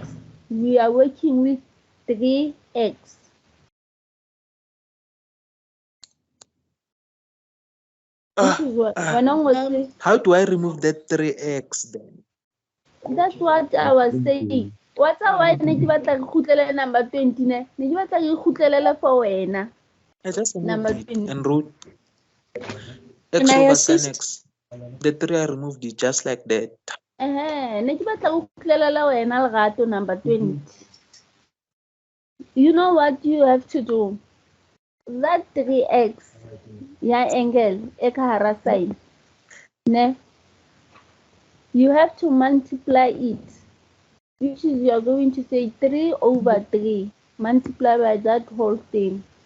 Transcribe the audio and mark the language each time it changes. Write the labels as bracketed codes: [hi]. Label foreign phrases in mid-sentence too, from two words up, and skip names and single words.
[en] We are working with 3x. How do I remove that 3x then? That's what I was saying. What's why [tn] ne ke batla ke khutlele [en] number 20 ne? [tn] Ne ke batla ke khutlele for wena. [en] I just Number removed it 20. and wrote x over sin x. The 3 I removed it just like that. [tn] Ne ke batla ke khutlele wena Lerato number 20. [en] You know what you have to do? That 3x, yeah, angle, ekahara side, ne? You have to multiply it, which is you're going to say 3 over 3, multiply by that whole thing.